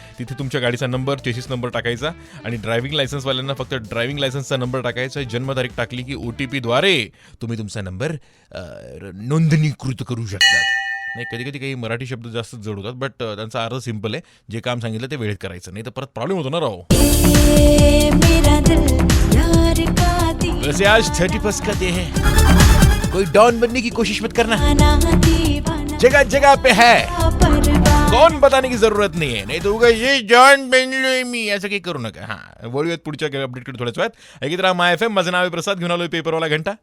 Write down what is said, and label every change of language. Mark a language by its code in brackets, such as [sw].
[mr] तिथे तुमच्या गाडीचा नंबर, चेसिस नंबर टाकायचा आणि ड्रायव्हिंग लायसन्सवाल्यांना फक्त ड्रायव्हिंग लायसन्सचा नंबर टाकायचा. जन्मतारीख टाकली की OTP द्वारे तुम्ही तुमचा नंबर नोंदणीकृत करू शकतात. नाही कधी कधी काही मराठी शब्द जास्त जड होतात, बट त्यांचा अर्थ सिंपल आहे. जे काम सांगितलं ते वेळेत करायचं, नाही तर परत प्रॉब्लेम होतो ना राव. [hi] वैसे आज 31 का डे है, कोई डॉन बनने की कोशिश मत करना, जगह जगह पे है, कौन बताने की जरूरत नहीं है. [mr] नाही तो उगा ये डॉन बनलोय मी असं काही करू नका. हा, वळूयात पुढच्या अपडेटकडे थोड्याच वेळात. ऐकत राहा माय FM. माझं नाव आहे प्रसाद. घेऊन आलोय पेपरवाला घंटा.